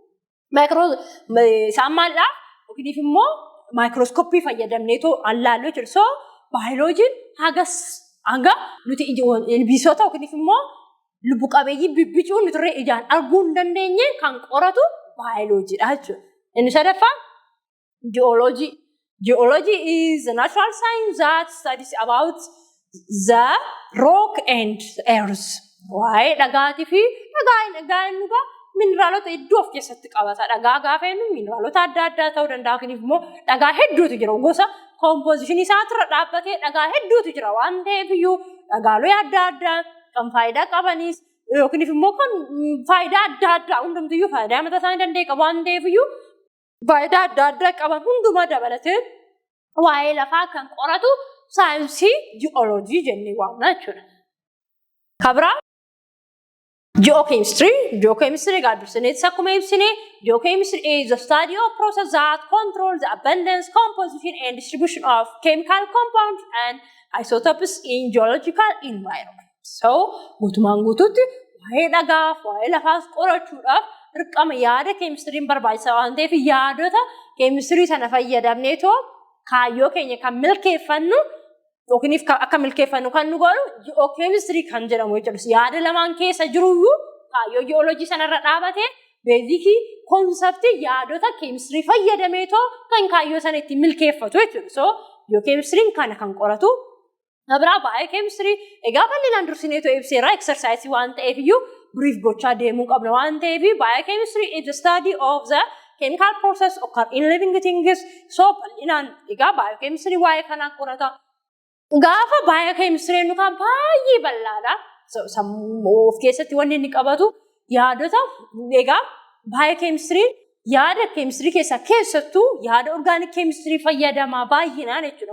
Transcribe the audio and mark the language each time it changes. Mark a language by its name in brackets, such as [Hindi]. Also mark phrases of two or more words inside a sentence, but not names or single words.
[Oromo] Isaan maallaa yookiin immoo maayikirooskooppii fayyadamneetoo allaallu jechuudha. So baayoloojiin hanga nuti ilbiisota yookiin immoo lubbu qabeeyyii bibbicuu nuti ijaan arguu hin dandeenye kan qoratu biologyidha jechuudha. Inni sadaffaan geology. [English] Geology is a natural science that studies about the rock and earth. [Oromo] Waa'ee dhagaatii fi dhagaan dhugaa mineraalota hedduu of keessatti qabata. Dhagaa gaafa jennu mineraalota adda addaa ta'uu danda'a. Kanaaf immoo dhagaa hedduutu jira. Gosa kompoozishinii isaatirra dhaabbatee dhagaa hedduutu jira waan ta'eef iyyuu dhagaalee adda addaa kan faayidaa qabanis yookiin immoo kan faayidaa adda addaa hundumtiyyuu faayidaa mataa isaanii danda'e qabu waan ta'eef iyyuu faayidaa adda addaa qaban hundumaa dabalatee waa'ee lafaa kan qoratu saayinsii ji'ooloojii jennee waamna jechuudha. Kabraa geochemistry. Geochemistry gaadursineetis akkuma ibsine [English] geochemistry is the study of process that controls the abundance, composition and distribution of chemical compounds and isotopes in geological environment. [Oromo] So guutumaan guutuutti waa'ee dhagaaf waa'ee lafaas qorachuudhaaf dirqama yaada keemistiriin barbaachisaa waan ta'eef yaadota keemistirii sana fayyadamneetoo kaayyoo keenya kan milkeeffannu yookiin akka milkeeffannu kan nu godhu geochemistry kan jedhamu jechuudha. Yaada lamaan keessa jiruyyuu kaayyoo ji'ooloojii sanarra dhaabatee beezikii konseptii yaadota keemistirii fayyadameetoo kan kaayyoo sana ittiin milkeeffatu jechuudha. So geochemistry'n kana kan qoratu. Kabraa biochemistry egaa bal'inaan dursineetoo ibseera exercise waan ta'eef iyyuu brief gochaa deemuu qabna waan ta'eef [English] biochemistry is the study of the chemical process occur in living things. [Oromo] So bal'inaan egaa biochemistry waa'ee kanaa qorata. Gaafa biochemistry nu kan baay'ee bal'aadha. Sammuu of keessatti wanni inni qabatu yaadota egaa biochemistry yaada chemistry keessattuu yaada [English] organic chemistry [Oromo] fayyadamaa baay'inaan jechuudha.